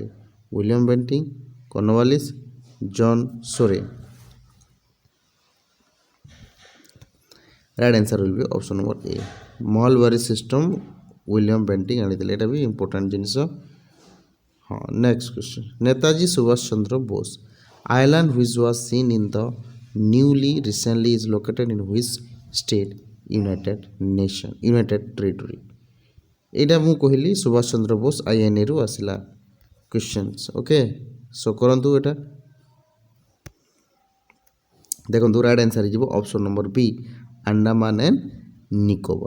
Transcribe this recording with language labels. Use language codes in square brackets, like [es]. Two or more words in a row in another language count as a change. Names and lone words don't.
[or] ୱିଲିୟମ୍ ବେଣ୍ଟିଂ, କର୍ଣ୍ଣୱାଲିସ୍, ଜନ୍ ସୋରେ। [en] right answer will be option number A, Malwari system ୱିଲିୟମ୍ ବେଣ୍ଟିଂ ଆଣିଥିଲେ। [or] ଏଇଟା ବି ଇମ୍ପୋର୍ଟାଣ୍ଟ ଜିନିଷ। [en] next question, ନେତାଜୀ ସୁଭାଷ ଚନ୍ଦ୍ର ବୋଷ ଆଇଲାଣ୍ଡ which was seen in the newly recently is located in which state? united territory. [or] ଏଇଟା ମୁଁ କହିଲି ସୁଭାଷ ଚନ୍ଦ୍ର ବୋଷ INAରୁ ଆସିଲା କ୍ୱେଶ୍ଚନ୍ସ। ଓକେ, ସୋ କରନ୍ତୁ ଏଇଟା। ଦେଖନ୍ତୁ [en] right answer [or] ହେଇଯିବ [en] option number B, [or] ଆଣ୍ଡାମାନ ଆଣ୍ଡ ନିକୋବର।